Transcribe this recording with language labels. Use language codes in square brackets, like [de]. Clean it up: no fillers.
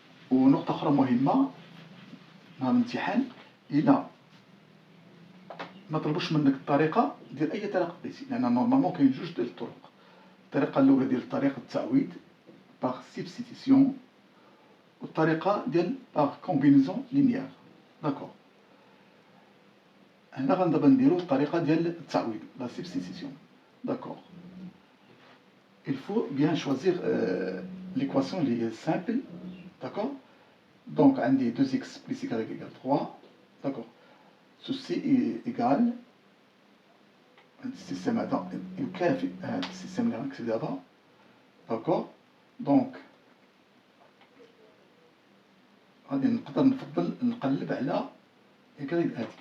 [ar] ونقطة أخرى مهمة، نهار الامتحان إلا ما طلبوش منك الطريقة ديال أي طريقة بغيتي، لأن نورمالمون كاين جوج ديال الطرق. الطريقة الأولى ديال طريقة التعويض باغ سبستيتيسيون، والطريقة ديال باغ كومبينيزون لينيير. داكوغ، هنا غندابا نديرو الطريقة ديال التعويض لا سبستيتيسيون. [fr] داكوغ، il faut bien choisir l'équation [ar] اللي هي [fr] simple. [ar] داكوغ، دونك عندي 2x plus y égale 3. داكوغ، [fr] ceci est égal، [ar] هاد السيستم هذا يكافئ هاد السيستم اللي غنكتب دابا. داكوغ، دونك غادي نفضل نقلب على إكغيك هادي.